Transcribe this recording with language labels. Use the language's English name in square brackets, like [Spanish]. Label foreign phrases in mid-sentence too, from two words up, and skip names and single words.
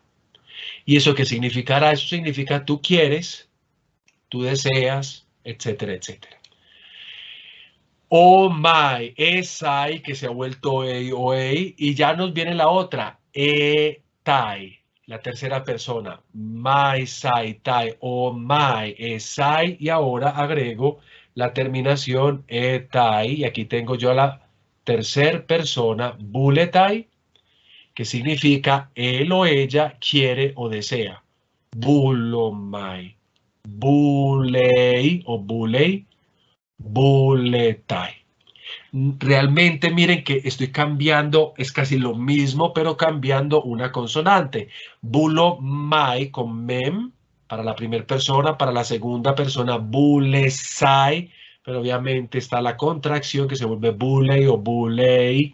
[Spanish] ¿Y eso qué significará? Eso significa tú quieres, tú deseas, etcétera, etcétera. Oh my, esai, que se ha vuelto ei o ei, y ya nos viene la otra, tai, la tercera persona, my, sai, tai, oh my, esai, y ahora agrego la terminación tai, y aquí tengo yo la tercera persona, buletai, que significa él o ella quiere o desea. [Greek] Βούλομαι, βούλει ή βούλει, βούλεται. [Spanish] Realmente miren que estoy cambiando, es casi lo mismo, pero cambiando una consonante. Bulomai con mem para la primera persona, para la segunda persona bulesai, pero obviamente está la contracción que se vuelve bulei o bulei.